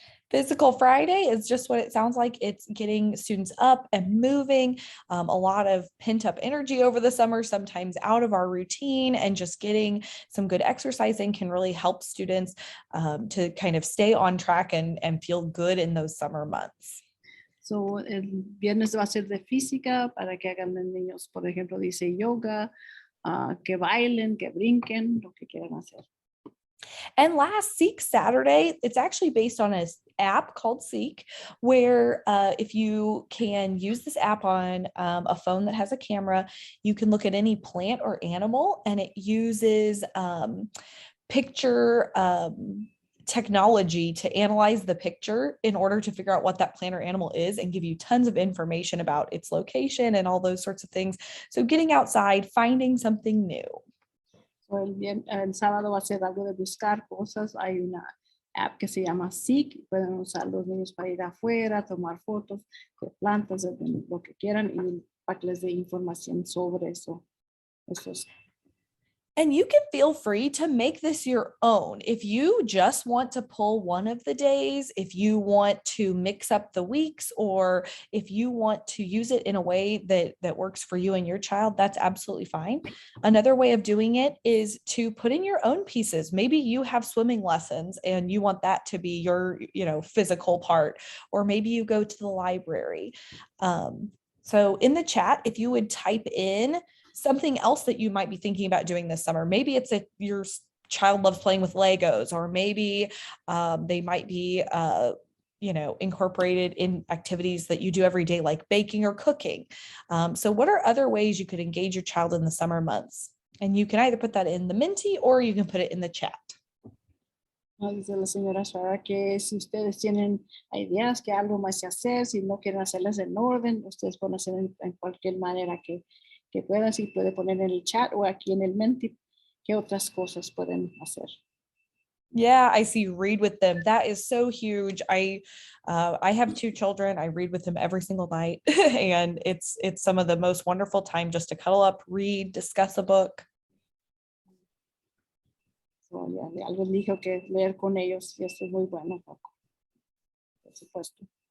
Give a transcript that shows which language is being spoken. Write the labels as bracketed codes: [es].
[en] Physical Friday is just what it sounds like. It's getting students up and moving, a lot of pent up energy over the summer, sometimes out of our routine, and just getting some good exercising can really help students to kind of stay on track and feel good in those summer months. [es] So, el viernes va a ser de física para que hagan los niños, por ejemplo, dice yoga, que bailen, que brinquen, lo que quieran hacer. [en] And last, Seek Saturday, it's actually based on an app called Seek, where if you can use this app on a phone that has a camera, you can look at any plant or animal, and it uses picture technology to analyze the picture in order to figure out what that plant or animal is and give you tons of information about its location and all those sorts of things. So getting outside, finding something new. [es] So el sábado va a ser algo de buscar cosas. Hay una app que se llama Seek. Pueden usar los niños para ir afuera, tomar fotos de plantas, de lo que quieran y para que les dé información sobre eso. Esos. [en] And you can feel free to make this your own. If you just want to pull one of the days, if you want to mix up the weeks, or if you want to use it in a way that works for you and your child, that's absolutely fine. Another way of doing it is to put in your own pieces. Maybe you have swimming lessons and you want that to be your, physical part, or maybe you go to the library. So in the chat, if you would type in something else that you might be thinking about doing this summer. Maybe it's your child loves playing with Legos, or maybe they might be, incorporated in activities that you do every day, like baking or cooking. So what are other ways you could engage your child in the summer months? And you can either put that in the Menti or you can put it in the chat. [es] Dice la señora Sara que si ustedes tienen ideas que algo más que hacer, si no quieren hacerlas en orden, ustedes pueden hacer en cualquier manera que puedan, si puede poner en el chat o aquí en el Menti qué otras cosas pueden hacer. [en] Yeah, I see read with them. That is so huge. I have 2 children. I read with them every single night and it's some of the most wonderful time just to cuddle up, read, discuss a book. So, yeah, [es] algo dijo que leer con ellos y eso es muy bueno, por supuesto.